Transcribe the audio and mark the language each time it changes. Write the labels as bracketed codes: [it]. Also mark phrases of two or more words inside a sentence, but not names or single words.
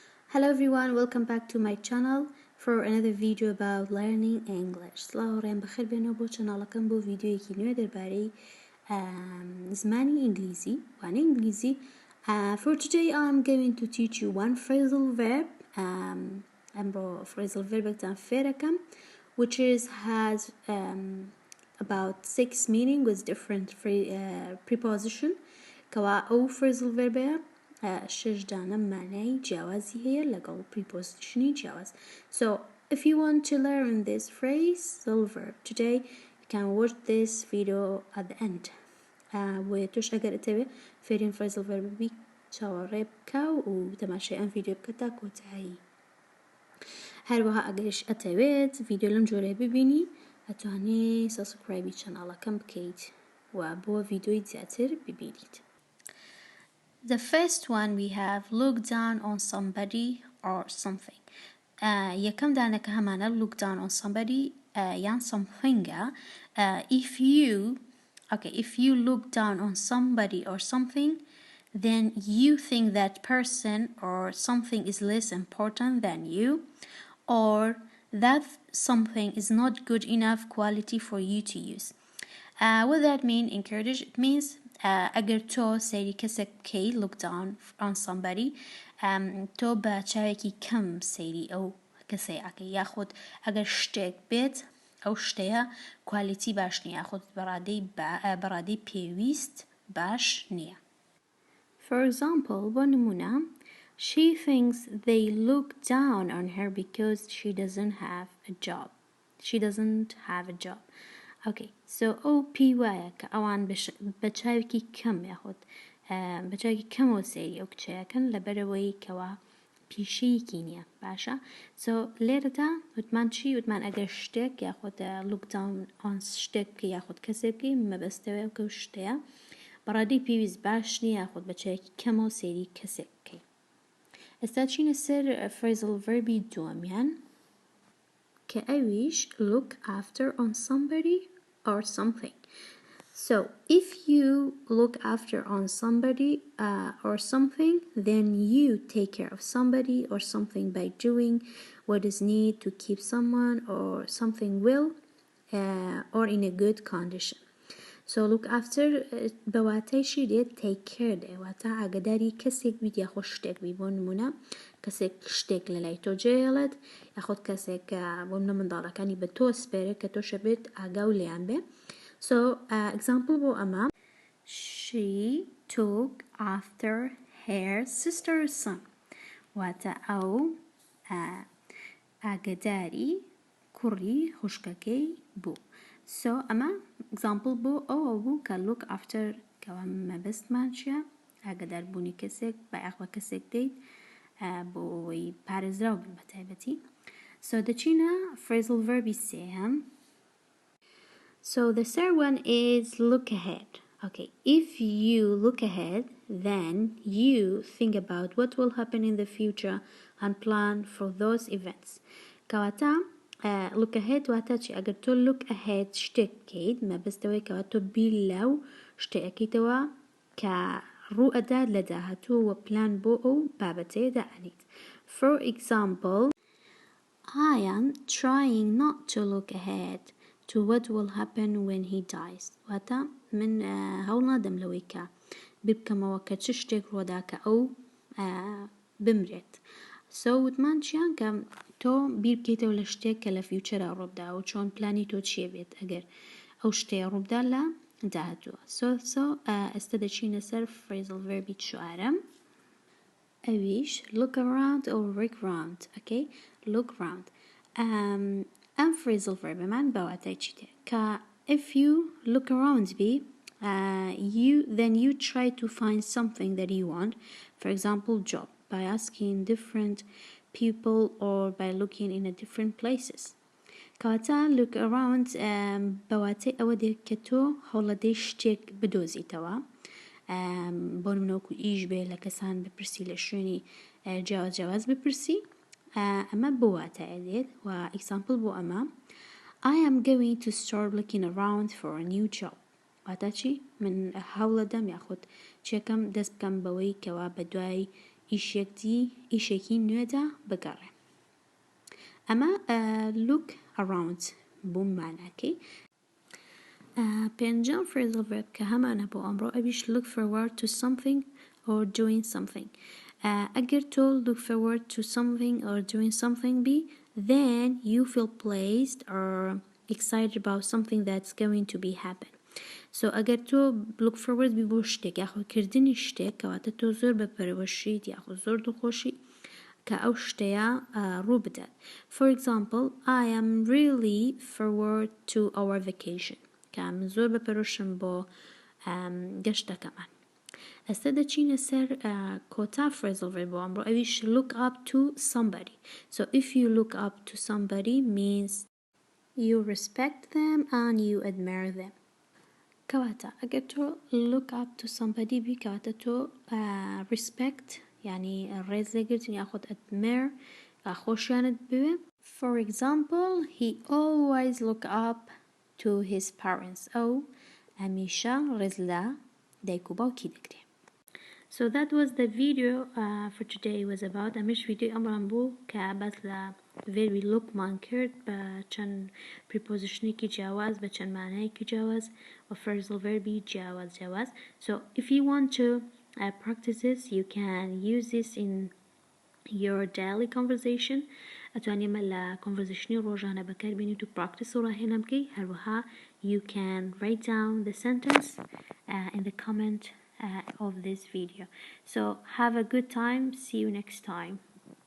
[en] Hello everyone, welcome back to my channel for another video about learning English. [ckb] سلااوڕێم بەخێر بێنەوە بۆ چەناڵەکەم بۆ ڤیدیۆیەکی نوێ دەربارەی زمانی ئینگلیزی وانەی ئینگلیزی. [en] For today I'm going to teach you one phrasal verb. [ckb] ئەمڕۆ phrasal verbێکتان فێرەکەم [en] which has about 6 meaning with different preposition. [ckb] کەوا ئەو [en] phrasal verbەیە [ckb] شش دانە معنای جیاوازی هەیە لەگەڵ preposition جیاواز. [en] So if you want to learn this phrasal verb today, you can watch this video at the end. [ckb] و توش ئەگەر ئەتەوێ فێرین [en] phrasal verb [ckb] بی چاوەڕێ بکە و تەماشای ئەم ڤیدیۆ بکە تا کۆتایی. هەروەها ئەگەریش ئەتەوێت ڤیدیۆ لەم جۆرەیە ببینی ئەتوانێ سبسکرایبی چەناڵەکەم بکەیت و بۆ ڤیدیۆی زیاتر ببینیت. [en] The first one we have look down on somebody or something. [ckb] یەکەم دانەکە هەمانە [en] look down on somebody [ckb] یان something. [en] If you look down on somebody or something, then you think that person or something is less important than you, or that something is not good enough quality for you to use. What that mean in Kurdish? It means [ckb] ئەگەر تۆ سەیری کەسێک بکەی [en] look down on somebody [ckb] تۆ بە چاوێکی کەم سەیری ئەو کەسەی ئەکەی یاخود ئەگەر شتێک بێت ئەو شتەیە کوالیتی باش نییە یاخود بەڕادەی پێویست باش نییە. [en] For example, [ckb] بۆ نمونە [en] she thinks they look down on her because she doesn't have a job. Okay, so [ckb] ئەو پێی وایە کە ئەوان بە چاوێکی کەم یاخود بە چاوێکی کەمەوە سەیری ئەو کچەیەکەن لەبەرەوەی کەوا پیشەیەکی نییە باشە. So لێرەدا وتمان چی؟ وتمان ئەگەر شتێک یاخود [en] look down on [ckb] شتێک بکەی یاخود کەسێک بکەی مەبەستەوەی ئەو شتەیە بەڕادەی پێویست باش نییە یاخود بە چاوێکی کەمەوە سەیری کەسێک بکەی. ئێستا چینە سەر [en] phrasal verbi [ckb] دووەمیان کە ئەویش [en] look after on somebody or something. So if you look after on somebody or something, then you take care of somebody or something by doing what is needed to keep someone or something well or in a good condition. [ckb] So [en] look after [ckb] بەواتایشی دێت [en] take care [ckb] دێ واتە ئاگاداری کەسێک بیت یاخۆ شتێک بی. بۆ نمونە کەسێک شتێک لەلای تۆ جێڵێت یاخۆ کەسێک بۆ منە منداڵەکانی بە تۆ سپێرێت کە تۆ شەبێت ئاگا و لێیان بێ. [en] So example [ckb] بۆ ئەمە [en] she took after her sister's son [ckb] واتە ئەو ئاگاداری کوڕی خوشکەکەی بوو. So ئەمە example بۆ ئەوە بوو کە [en] look after [ckb] کەوا مەبەستمان چییە؟ ئاگاداربوونی کەسێک بە یاخوە کەسێک دەیت بۆ ئەوەی پارێزراو بن بە تایبەتی. So دەچینە [en] phrasal verbi [ckb] سێهەم. [en] So the third one is look ahead. Okay, if you look ahead, then you think about what will happen in the future and plan for those events. [ckb] کەواتە [en] look ahead [ckb] واتە چی؟ ئەگەر تۆ [en] look ahead [ckb] شتێک بکەیت مەبەستەوەی کەوا تۆ بیر لەو شتێکیتەوە کە ڕوو ئەدات لە داهاتوو و پلان بۆ ئەو بابەتەیە دائەنیت. [en] For example, I am trying not to look ahead to what will happen when he dies. [ckb] واتە من هەوڵ نادەم لەوەی کە بیر بکەمەوە کە چ شتێک ڕۆدا کە ئەو بمرێت. So وتمان چیان کە تۆ بیر بکەیتەوە لە شتێک کە لە فیوچەرا ڕووبدا و چۆن پلانی تۆ چیە بێت ئەگەر ئەو شتەیە ڕووبدا لە داهاتووە. So ئێستا دەچینە سەر [en] phrasal verbi [ckb] چوارەم ئەویش [en] look around or look round. Okay, look round. [ckb] ئەم phrasal verbمان بەواتای چیتێ کە [en] if you look around بی then you try to find something that you want, for example job, by asking different people or by looking in a different places. [ckb] کەواتە [en] look around [ckb] بەواتای ئەوە دێت کە تۆ هەوڵەدەی شتێک بدۆزیتەوە بۆ نمونەوەکو ئیش بێ لە کەسان بپرسی لە شوێنی جیاواز بپرسی ئەمە بۆ واتایە دێت و example بۆ ئەمە [en] I am going to start looking around for a new job. [ckb] واتە چی؟ من هەوڵەدەم یاخود چێکەم دەست بکەم بەوەی کەوا بە دوای ئیشێکی نوێدا بگەڕێ. ئەمە [en] look around [ckb] بوو ماناکەی. پێنجەم [en] phrasal verb [ckb] کە هەمانە بۆ ئەمڕۆ ئەویش [en] look forward to something or doing something. [ckb] ئەگەر تۆ [en] look forward to something or doing something بی then you feel pleased or excited about something that's going to be happen. [ckb] So ئەگەر تۆ [en] look forward [ckb] بی بۆ شتێک یاخۆ کردنی شتێک کەواتە تۆ زۆر بەپەرەوەشیت یاخۆ زۆر دڵخۆشی کە ئەو شتەیە ڕوو بدات. [en] For example, I am really forward to our vacation. [ckb] کە من زۆر بەپەرۆشم بۆ گەشتەکەمان. ئەستا دەچینە سەر کۆتا [en] phrasal verb [ckb] بۆ ئەمڕۆ ئەویش [en] look up to somebody. So if you look up to somebody means you respect them and you admire them. [ckb] کەواتە ئەگەر تۆ [en] look up to somebody [ckb] بی کەواتە تۆ respect یعنی ڕێز لێگرتن یاخۆت admire خۆشیانت بوێ. [en] For example, he always look up to his parents. [ckb] ئەو هەمیشە ڕێز لە دایک و باوکی دەگرێ. [en] So that was the video for today was about [ckb] ئەمەش ڤیدیۆی ئەمڕان بوو کە باس لە verbi lookمان کرد بە چەند prepositionێکی جیاواز بە چەند مانایەکی جیاواز و [en] phrasal verbi [ckb] جیاواز. [en] So if you want to practice this, you can use this in your daily conversation. [ckb] ئەتوانێ ئمە لە conversationi ڕۆژانە بەکاربێنیت و practice و ڕاهێنان بکەی. [en] هەروەها you can write down the sentence in the comment of this video. So have a good time. See you next time.